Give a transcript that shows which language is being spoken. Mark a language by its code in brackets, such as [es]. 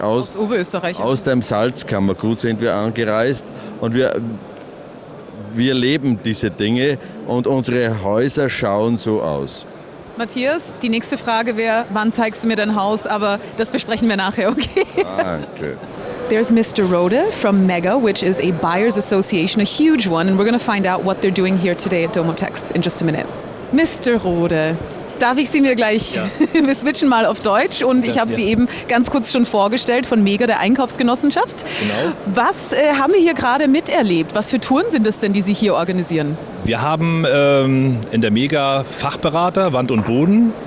[de] Aus Oberösterreich. Ja. Aus dem Salzkammergut sind wir angereist und wir leben diese Dinge und unsere Häuser schauen so aus. Matthias, die nächste Frage wäre, wann zeigst du mir dein Haus? Aber das besprechen wir nachher, okay? Danke. [en] There's Mr. Rode from MEGA, which is a buyers association, a huge one, and we're going to find out what they're doing here today at DOMOTEX in just a minute. Mr. [de] Rode, darf ich Sie mir gleich, wir switchen mal auf Deutsch und ich habe Sie eben ganz kurz schon vorgestellt von MEGA, der Einkaufsgenossenschaft. Genau. Was haben wir hier gerade miterlebt? Was für Touren sind es denn, die Sie hier organisieren? Wir haben in der MEGA Fachberater, Wand und Boden.